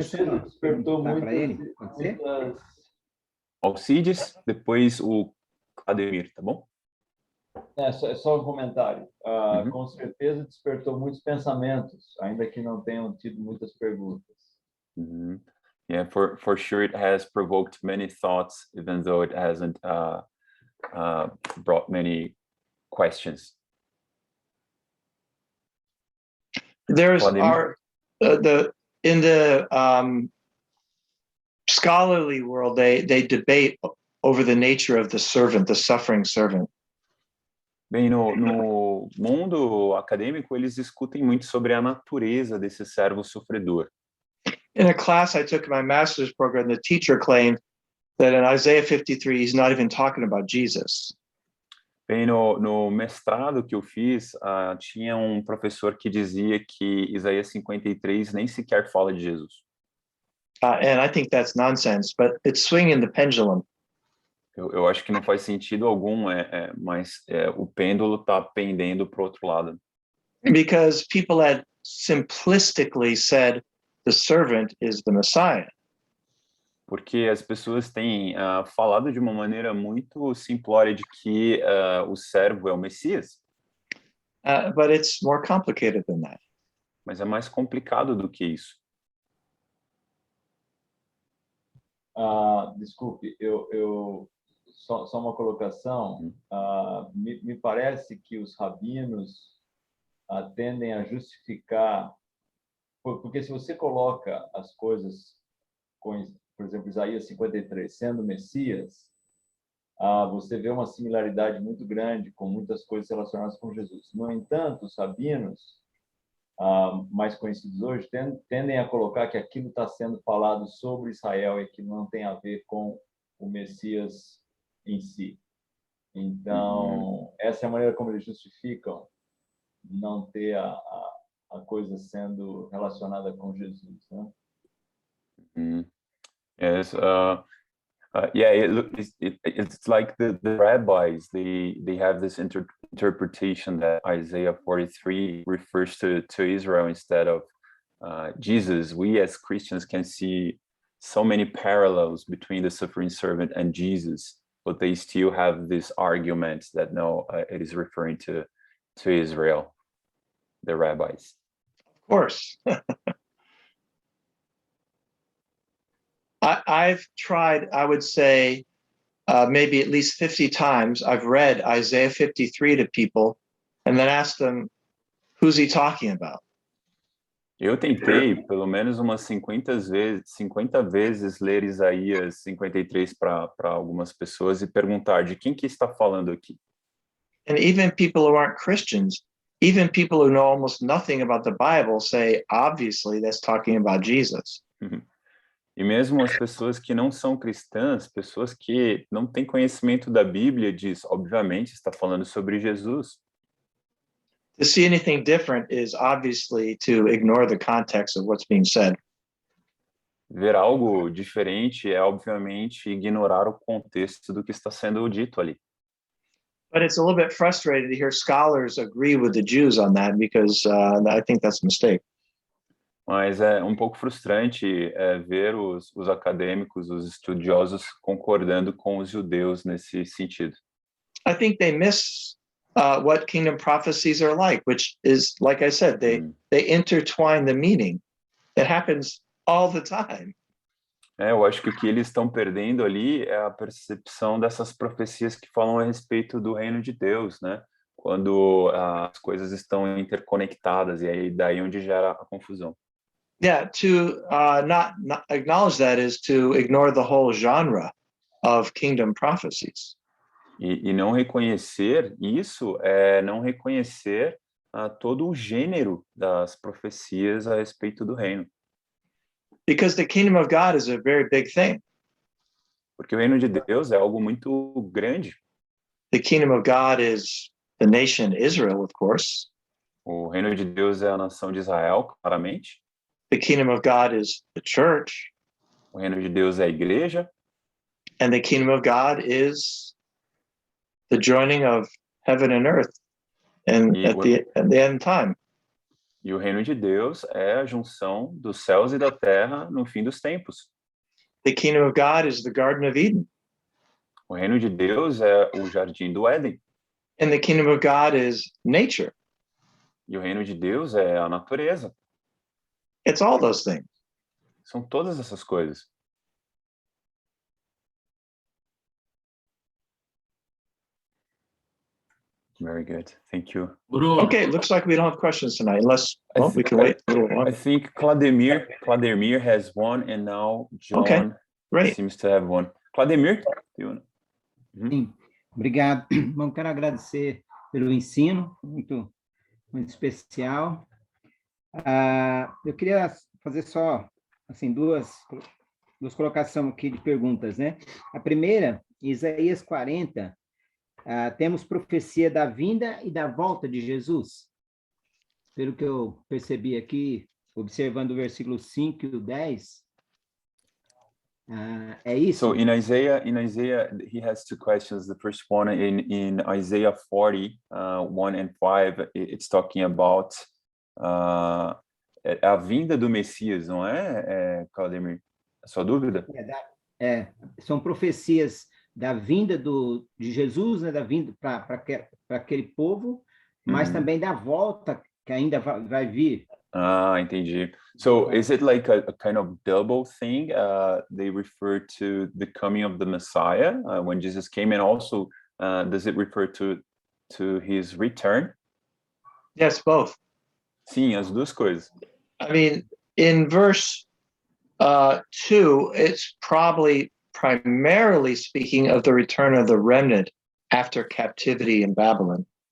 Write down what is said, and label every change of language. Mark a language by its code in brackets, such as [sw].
[pt] despertou perguntar muito. para ele, pode ser? Alcides, depois o Ademir, tá bom? É só um comentário. Uhum. Com certeza despertou muitos pensamentos, ainda que não tenham tido muitas perguntas. [en] Yeah, for sure it has provoked many thoughts, even though it hasn't brought many questions. There's Vladimir? in the scholarly world, they debate over the nature of the servant, the suffering servant. [pt] Bem, no mundo acadêmico, eles discutem muito sobre a natureza desse servo sofredor. [en] In a class I took in my master's program, the teacher claimed that in Isaiah 53, he's not even talking about Jesus. [pt] Bem, no mestrado que eu fiz, tinha um professor que dizia que Isaías 53 nem sequer fala de Jesus. [en] And I think that's nonsense, but it's swinging the pendulum. [pt] Eu acho que não faz sentido algum, mas o pêndulo está pendendo para o outro lado. [en] Because people had simplistically said the servant is the Messiah. [pt] Porque as pessoas têm falado de uma maneira muito simplória de que o servo é o Messias. [en] But it's more complicated than that. [pt] Mas é mais complicado do que isso. Desculpe, só uma colocação. Me parece que os rabinos tendem a justificar, porque se você coloca as coisas, por exemplo, Isaías 53, sendo Messias, você vê uma similaridade muito grande com muitas coisas relacionadas com Jesus. No entanto, os rabinos mais conhecidos hoje tendem a colocar que aquilo está sendo falado sobre Israel e que não tem a ver com o Messias em si. Então, essa é a maneira como eles justificam não ter a coisa sendo relacionada com Jesus, né? [en] Yes, yeah, it's like the rabbis, they have this interpretation that Isaiah 43 refers to Israel instead of Jesus. We as Christians can see so many parallels between the suffering servant and Jesus, but they still have this argument that no, it is referring to Israel, the rabbis. Of course. I've tried, I would say, maybe at least 50 times, I've read Isaiah 53 to people and then asked them, who's he talking about? [pt] Eu tentei pelo menos umas 50 vezes ler Isaías 53 para algumas pessoas e perguntar de quem que está falando aqui. [en] And even people who aren't Christians, even people who know almost nothing about the Bible say, obviously, that's talking about Jesus. [pt] E mesmo as pessoas que não são cristãs, pessoas que não têm conhecimento da Bíblia, diz, obviamente, está falando sobre Jesus. [en] To see anything different is obviously to ignore the context of what's being said. [pt] Ver algo diferente é, obviamente, ignorar o contexto do que está sendo dito ali. [en] But it's a little bit frustrating to hear scholars agree with the Jews on that because I think that's a mistake. [pt] Mas é um pouco frustrante ver os acadêmicos, os estudiosos concordando com os judeus nesse sentido. [en] I think they miss what kingdom prophecies are like, which is, like I said, they intertwine the meaning. It happens all the time. [pt] Eu acho que o que eles estão perdendo ali é a percepção dessas profecias que falam a respeito do reino de Deus, né? Quando as coisas estão interconectadas e aí daí onde gera a confusão. [en] Yeah, to not acknowledge that is to ignore the whole genre of kingdom prophecies. [pt] E não reconhecer isso é não reconhecer todo o gênero das profecias a respeito do reino. [en] Because the kingdom of God is a very big thing. [pt] Porque o reino de Deus é algo muito grande. [en] The kingdom of God is the nation Israel, of course. [pt] O reino de Deus é a nação de Israel, claramente. [en] The kingdom of God is the church. [pt] O reino de Deus é a igreja. [en] And the kingdom of God is the joining of heaven and earth and at the end time. [pt] E o reino de Deus é a junção dos céus e da terra no fim dos tempos. [en] The kingdom of God is the Garden of Eden. [pt] O reino de Deus é o jardim do Éden. [en] And the kingdom of God is nature. [pt] E o reino de Deus é a natureza. [en] It's all those things. [pt] São todas essas coisas. [en] Very good. Thank you. Bruno, Okay, looks like we don't have questions tonight, unless we can wait a little I longer. think Clademir has one, and now John Okay, great. seems to have one. Clademir, do you wanna... [pt] Sim, obrigado. Bom, quero agradecer pelo ensino, muito especial. Eu queria fazer só assim, duas colocações aqui de perguntas, né? A primeira, Isaías 40, temos profecia da vinda e da volta de Jesus. Pelo que eu percebi aqui, observando o versículo 5 e o 10, é isso? [en] So in Isaiah, he has two questions. The first one in Isaiah 40, 1 and 5, it's talking about [pt] a vinda do Messias, não é, Claudemir? A sua dúvida? São profecias da vinda de Jesus, né, da vinda para aquele povo, mas Uhum. também da volta que ainda vai vir. Ah, entendi. [en] So is it like a kind of double thing? They refer to the coming of the Messiah when Jesus came, and also does it refer to his return? Yes, both. [pt] Sim, as duas coisas. [en] I mean, in verse 2, it's probably primarily speaking of the return of the remnant after captivity in Babylon.